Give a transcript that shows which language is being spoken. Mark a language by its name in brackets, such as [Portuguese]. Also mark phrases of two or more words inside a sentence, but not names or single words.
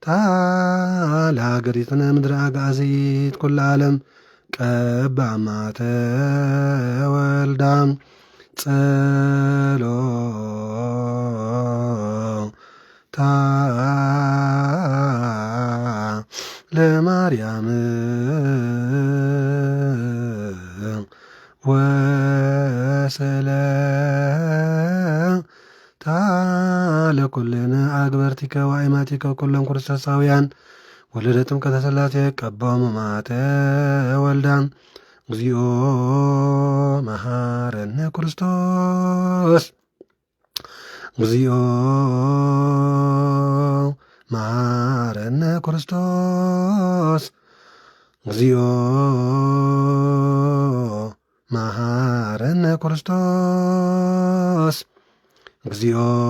[Geez] ለሀገሪትነ ምድረ አጋዚት ኩለ ዓለም ቀባ ማተ ወልዳ ጸሎታ ለማርያም ወስለታ ለኩልነ አግበርቲከ ወአይማቲከ ኩሎም ክርስቶሳውያን ወለደ ጥምቀተ ሥላሴ ቀባሙ ማተ ወልዳን እግዚኦ መሐረነ ክርስቶስ እግዚኦ መሐረነ ክርስቶስ እግዚኦ መሐረነ ክርስቶስ እግዚኦ